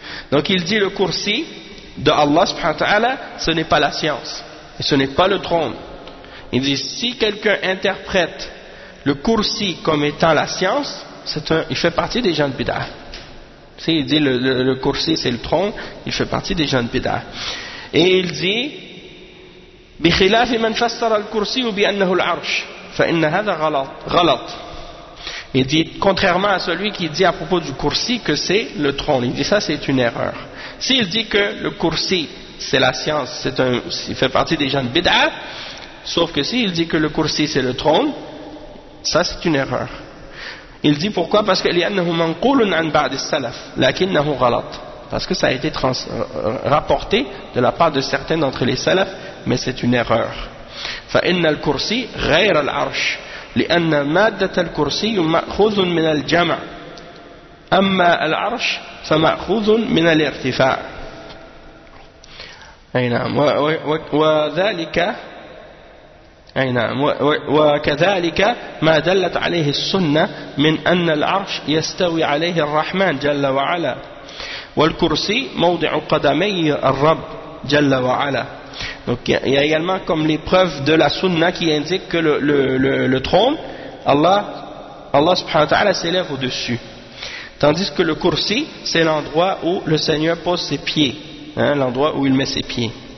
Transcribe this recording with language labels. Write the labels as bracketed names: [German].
[French] Donc il dit le Kursi de Allah subhanahu wa ta'ala, ce n'est pas la science, et ce n'est pas le trône. Il dit si quelqu'un interprète le Kursi comme étant la science, il fait partie des gens de bid'a. Si il dit le Kursi c'est le trône, il fait partie des gens de bid'a. Et il dit [Arabic] بخلاف من فسر الكرسي بانه العرش فان هذا غلط غلط. [French] Il dit contrairement à celui qui dit à propos du Kursi que c'est le trône, il dit ça c'est une erreur. S'il dit que le Kursi c'est la science, il fait partie des gens de bid'a, sauf que s'il dit que le Kursi c'est le trône, ça c'est une erreur. Il dit pourquoi? Parce que [Arabic] لانه منقول عن بعض السلف لكنه غلط. [French] Parce que ça a été rapporté de la part de certains d'entre les salafs, mais c'est une erreur. [Arabic] فَإِنَّ الْكُرْسِي غَيْرَ الْعَرْشِ لِأَنَّ مَادَّةَ الْكُرْسِي مَأْخُوذٌ مِنَ الْجَمْعِ أَمَّا الْعَرْشِ فَمَأْخُوذٌ مِنَ الْإِرْتِفَاعِ. أي نعم. وذلك أي نعم. وكذلك ما دلت عليه السنة من أن العرش يستوي عليه الرحمن جل وعلا والكرسي موضع قدمي الرب جل وعلا. [French] Donc il y a également comme les preuves de la sunna qui indiquent que le trône, Allah subhanahu wa ta'ala s'élève au-dessus, tandis que le kursi c'est l'endroit où le Seigneur pose ses pieds, hein, l'endroit où il met ses pieds.